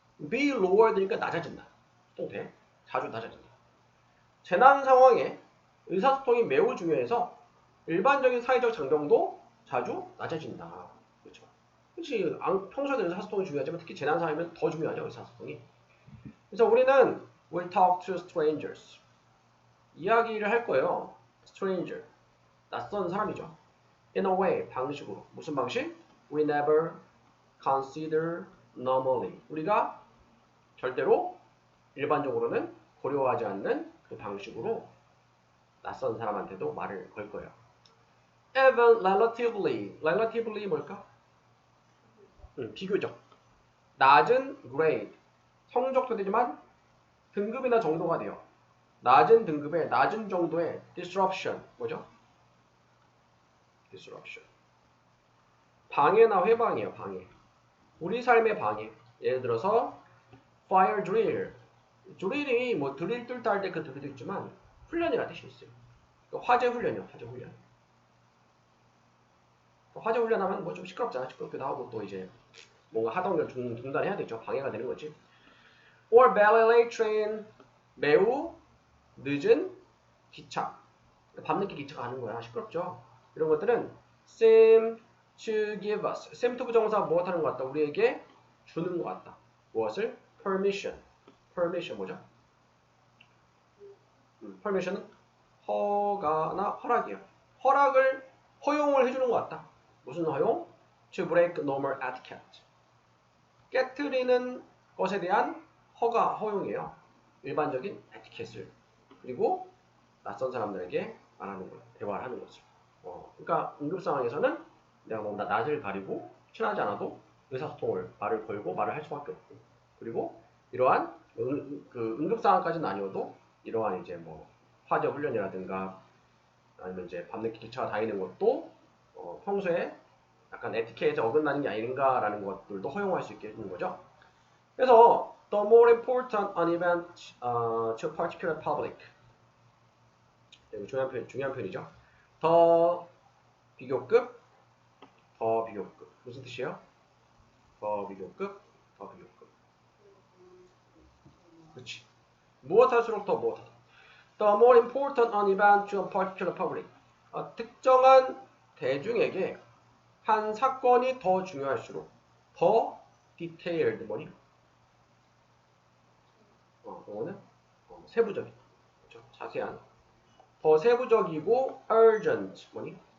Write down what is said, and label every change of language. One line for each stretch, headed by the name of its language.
Korean: be lowered니까 낮아진다. 소통돼. 자주 낮아진다. 재난 상황에 의사소통이 매우 중요해서 일반적인 사회적 장벽도 자주 낮아진다. 그렇죠? 그렇지. 평소에도 의사소통이 중요하지만 특히 재난 상황이면 더 중요하죠. 의사소통이. 그래서 우리는
English: will talk to strangers.
Korean: 이야기를 할 거예요. stranger. 낯선 사람이죠.
English: in a way,
Korean: 방식으로. 무슨 방식?
English: We never consider normally.
Korean: 우리가 절대로 일반적으로는 고려하지 않는 그 방식으로 낯선 사람한테도 말을 걸 거예요.
English: even relatively
Korean: 뭘까? 비교적. 낮은 grade. 성적도 되지만 등급이나 정도가 돼요. 낮은 등급의 낮은 정도의 disruption. 뭐죠? disruption. 방해나 회방이에요. 방해. 우리 삶의 방해. 예를 들어서 fire drill. drill이 뭐 드릴 뚫다 할 때 그 드릴도 있지만 훈련이라는 뜻이 있어요. 그러니까 화재 훈련이요. 화재 훈련. 화재 훈련하면 뭐 좀 시끄럽잖아. 시끄럽기도 하고 또 이제 뭔가 하던 걸 중단해야 되죠. 방해가 되는 거지.
English: or very late train.
Korean: 매우 늦은 기차. 밤늦게 기차가 가는 거야. 시끄럽죠. 이런 것들은
English: seem to give us.
Korean: seem to 부정사 무엇하는 것 같다. 우리에게 주는 것 같다. 무엇을? permission. permission 뭐죠? permission은 허가나 허락이에요. 허용을 해주는 것 같다. 무슨 허용?
English: To break normal etiquette.
Korean: 깨트리는 것에 대한 허용이에요. 일반적인 에티켓을. 그리고 낯선 사람들에게 말하는 거예요. 대화를 하는 거죠. 그러니까 응급 상황에서는 내가 뭔가 낯을 가리고 친하지 않아도 의사소통을 말을 걸고 말을 할 수밖에 없고. 그리고 이러한 그 응급 상황까지는 아니어도 이러한 이제 뭐 화재 훈련이라든가 아니면 이제 밤늦게 기차가 다니는 것도 평소에 약간 에티켓에 어긋나는 게 아닌가라는 것들도 허용할 수 있게 해주는 거죠. 그래서
English: The more important an event to a particular public.
Korean: 이거 중요한 표현이죠. 더 비교급, 더 비교급. 무슨 뜻이에요? 더 비교급, 더 비교급. 그렇지. 무엇할수록 더 무엇하다.
English: The more important an event to a particular public.
Korean: 특정한 대중에게 한 사건이 더 중요할수록 더 detailed 뭐니? 이거는 세부적인, 그렇죠? 자세한, 더 세부적이고 urgent 뭐니?